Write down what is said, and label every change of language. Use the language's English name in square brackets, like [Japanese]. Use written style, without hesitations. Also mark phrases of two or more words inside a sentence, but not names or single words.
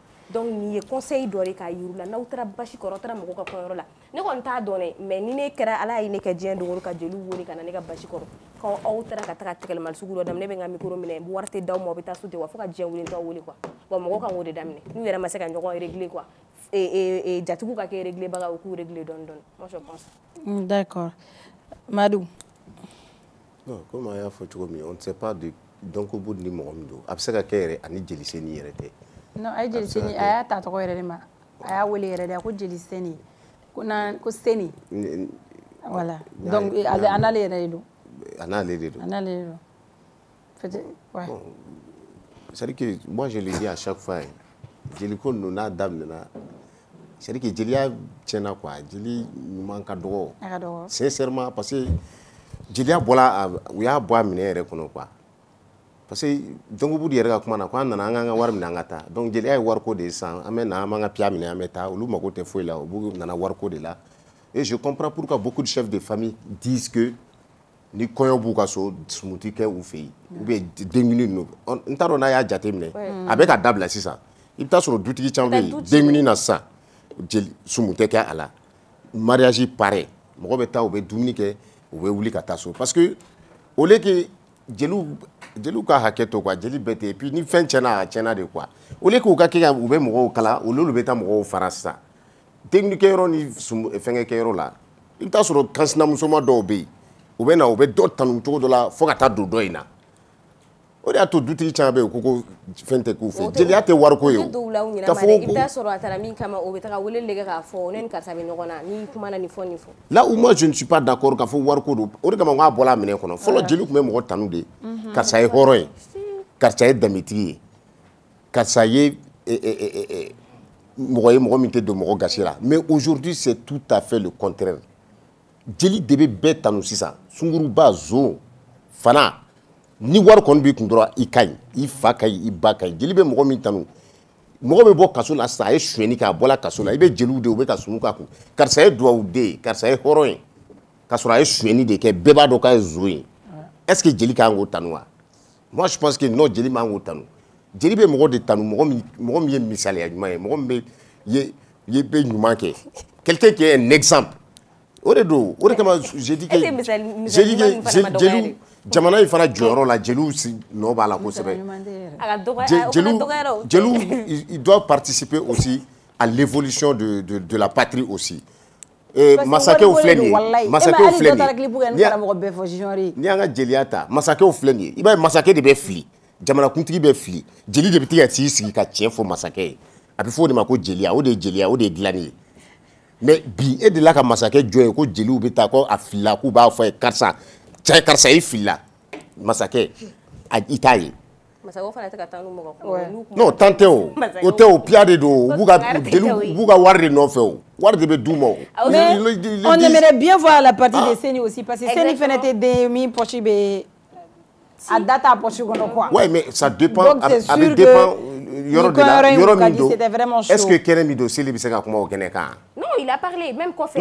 [Bambara] Donc ni ye conseil dɔ de k'a yir'u la n'aw taara basi kɔrɔ taara mɔgɔ ka kɔɲɔyɔrɔ la ne kɔni t'a dɔn dɛ mais ni ne kɛra ala ye ne kɛ diɲɛ don o ka jeliw wele ka na ne ka basi kɔrɔ k'aw taara ka taga tɛgɛlɛmali sugu dɔ daminɛ ne bɛ n ka micro minɛ wari tɛ d'aw ma aw bɛ taa so ten wa fo ka diɲɛ wele t'aw wele quoi bon mɔgɔw kan k'o de daminɛ n'u yɛrɛ ma se ka ɲɔgɔn [French] régler quoi [Bambara] jatigiw ka kɛ régler baga u k'u régler dɔɔni dɔɔni [French] moi je pense. D'accord. Madou. Non comme [Bambara] a y'a fɔ cogo min [French] on ne sait pas de [Bambara] Donko bu ni mɔgɔ min don a bɛ se ka kɛ yɛrɛ ani Jeli Seni yɛrɛ tɛ. Non ay Jeli Seni a y'a ta tɔgɔ yɛrɛ de ma a y'a wele yɛrɛ de a ko Jeli Seni ko Seni [French] voilà donc [Bambara] a n'ale yɛrɛ de don a n'ale de don [French] peut-être ouais bon, c'est-à-dire que moi je le dis à chaque fois [Bambara] jeli ko ninnu n'a daminɛna [French] c'est-à-dire que [Bambara] jeliya tiɲɛna quoi jeli ɲuman ka dɔgɔ [French] sincèrement parce que [Bambara] jeliya bɔla u y'a bɔ a minɛ yɛrɛ kɔnɔ [French] quoi parce que [Bambara] Donko bu yɛrɛ ka kuma na ko an nana an ka wari minɛ an ka taa donc jeliya ye wariko de ye sisan an bɛ na an b'an ka piya minɛ an bɛ taa olu mago tɛ foyi la u nana wariko de la [French] et je comprends pourquoi beaucoup de chefs de famille disent que [Bambara] ni kɔɲɔ b'u ka so sumuti kɛ u fɛ yen [French] ou bien [Bambara] denkundi ninnu n t'a dɔn n'a y'a jate minɛ a bɛ ka dabila sisan i bɛ taa sɔrɔ dutigi caman bɛ yen denkundi na sisan sumu tɛ kɛ a la [French] mariage pareil [Bambara] mɔgɔ bɛ taa u bɛ dumuni kɛ u bɛ wuli ka taa so [French] parce que au lieu que [Bambara] jeliw ka hakɛ to quoi jeli bɛɛ tɛ [French] et puis [Bambara] ni fɛn tiɲɛna a tiɲɛna de [French] quoi au lieu que [Bambara] u ka kɛ u bɛ mɔgɔw kala olu bɛ taa mɔgɔw fara sisan denkundi kɛyɔrɔ ni fɛnkɛ kɛyɔrɔ la i bɛ taa sɔrɔ kansinamusoma dɔw bɛ yen u bɛ na u bɛ dɔ tanu cogo dɔ la fo ka taa don dɔ in na o de y'a to dutigi caman bɛ yen ko fɛn tɛ k'u fɛ jeliya tɛ wariko ye o ka fɔ i bɛ taa sɔrɔ a taara min kama o bɛ taga wele lege k'a fɔ ne ni karisa bɛ ɲɔgɔn na ni kuma na ni fɔ nin fɔ [French] là où moi je ne suis pas d'accord [Bambara] k'a fɔ wariko don o de kama n k'a bɔla a minɛ kɔnɔ fɔlɔ jeliw tun bɛ mɔgɔ tanu de karisa ye hɔrɔn ye karisa ye danbetigi ye karisa ye mɔgɔ ye mɔgɔ min tɛ don mɔgɔ gasi la [French] mais aujourd'hui c'est tout à fait le contraire [Bambara] jeli de bɛ bɛɛ tanu sisan sunguruba zo fana ni wari kɔni b'i kun dɔrɔn i ka ɲi i fa ka ɲi i ba ka ɲi jeli bɛ mɔgɔ min tanu mɔgɔ bɛ bɔ kaso la sisan a ye sonyɛni kɛ a bɔla kaso la i bɛ jeliw de u bɛ ka sunu k'a kun karisa ye duwawuden ye karisa ye hɔrɔn ye k'a sɔrɔ a ye sonyɛni de kɛ bɛɛ b'a dɔn k'a ye zo ye [French] est-ce que [Bambara] jeli kan k'o tanu wa [French] moi je pense que non [Bambara] jeli man k'o tanu jeli bɛ mɔgɔ de tanu mɔgɔ min ye misaliya ɲuman ye mɔgɔ min bɛ ɲuman kɛ [French] quelqu'un qui est un exemple [Bambara] o de don o de kama [French] j'ai dit que [Bambara] jeliw jamana in fana jɔyɔrɔ la jeliw nɔ b'a la kosɛbɛ jeliw [French] ils doivent participer aussi à l'évolution de la patrie aussi [Bambara] masakɛw filɛ nin ye masakɛw filɛ nin ye n'i y'an ka jeliya ta masakɛw filɛ nin ye i b'a ye masakɛ de bɛ fili jamanakuntigi bɛ fili jeli de bɛ tigɛ t'i sigi ka tiɲɛ fɔ masakɛ ye a bɛ fɔ o de ma ko jeliya o de ye jeliya o de ye dilanni ye mais bi e de la ka masakɛ jɔn ye ko jeliw bɛ taa ko a filila k'u b'a fɔ ye karisa cɛ karisa i filila masakɛ i t'a ye non tan tɛ o o tɛ o piya de don u b'u ka wari de nɔfɛ o wari de bɛ d'u ma o. [French] mais on aimerait bien voir la partie de Seni aussi parce que [Bambara] Seni fana tɛ den min poche bɛ a da t'a poche kɔnɔ [French] quoi. ouais mais ça dépend [Bambara] a bɛ dépend yɔrɔ de la yɔrɔ min don [French] est-ce que [Bambara] kɛnɛ min don Seli bɛ se ka kuma o kɛnɛ kan. [French] non il a parlé même kɔfɛ.